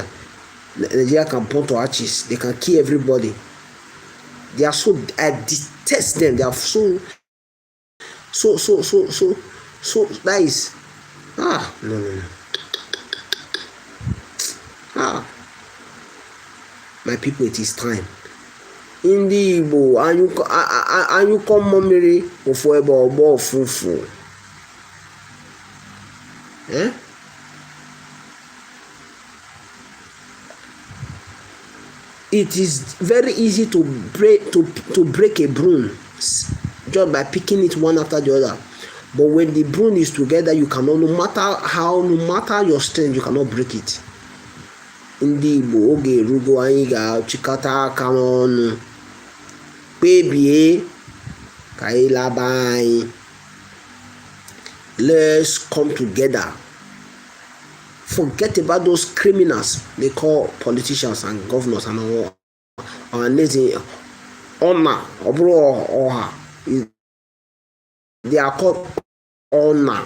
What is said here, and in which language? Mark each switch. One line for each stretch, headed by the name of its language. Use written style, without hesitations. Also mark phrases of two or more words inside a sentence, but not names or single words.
English: Nigeria can burn to ashes. They can kill everybody. They are so, I detest them. They are so that is no. My people, it is time.
Igbo: Ndị Igbo anyụkọ mmiri ofu ebe ọgbọ ofufu.
English: It is very easy to break a broom just by picking it one after the other. But when the broom is together, you cannot, no matter your strength, you cannot break it.
Igbo: Ndị Igbo oge erugo anyị ga-achịkọta aka ọnụ kpebie ka anyị laba anyị.
English: Let's come together. Forget about those criminals they call politicians and governors and all. Honor, they are called honor.